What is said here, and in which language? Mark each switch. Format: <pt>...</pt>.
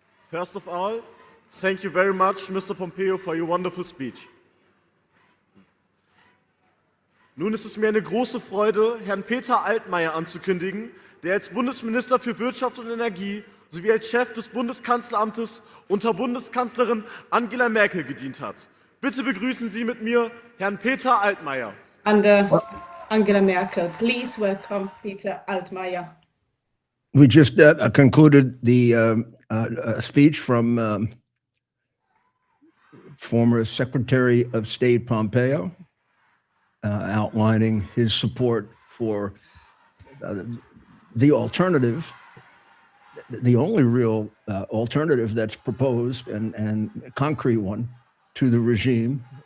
<en>First of all, thank you very much, Mr. Pompeo, for your wonderful speech.</en> <de>Nun ist es mir eine große Freude, Herrn Peter Altmaier anzukündigen, der als Bundesminister für Wirtschaft und Energie sowie als Chef des Bundeskanzleramtes unter Bundeskanzlerin Angela Merkel gedient hat. Bitte begrüßen Sie mit mir Herrn Peter Altmaier.</de> <en>Under Angela Merkel, please welcome Peter Altmaier. We just concluded the speech from former Secretary of State Pompeo, outlining his support for the alternative, the only real alternative that's proposed and a concrete one to the regime.</en>